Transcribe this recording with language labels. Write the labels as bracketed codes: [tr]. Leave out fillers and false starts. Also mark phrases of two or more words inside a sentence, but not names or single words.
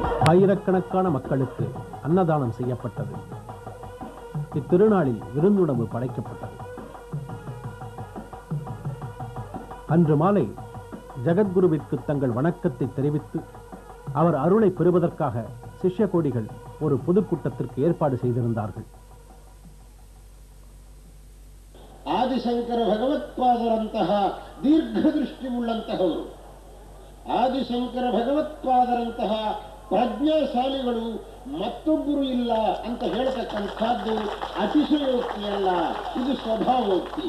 [ta] ஆயிரக்கணக்கான மக்களுக்கு அன்னதானம் செய்யப்பட்டது. இத்திருநாளில் விருந்துணவு படைக்கப்பட்டது. அன்று மாலை ஜகத்குருவிற்கு தங்கள் வணக்கத்தை தெரிவித்து அவர் அருளை பெறுவதற்காக சிஷ்ய கோடிகள் ஒரு பொதுக்கூட்டத்திற்கு ஏற்பாடு செய்திருந்தார்கள். [kn] ಆದಿಶಂಕರ ಭಗವತ್ಪಾದರಂತಹ ದೀರ್ಘದೃಷ್ಟಿ ಉಳ್ಳಂತಹವರು, ಆದಿಶಂಕರ ಭಗವತ್ಪಾದರಂತಹ ಪ್ರಜ್ಞಾಶಾಲಿಗಳು ಮತ್ತೊಬ್ಬರು ಇಲ್ಲ ಅಂತ ಹೇಳ್ತಕ್ಕಂಥದ್ದು ಅತಿಶಯೋಕ್ತಿಯಲ್ಲ, ಇದು ಸ್ವಭಾವೋಕ್ತಿ.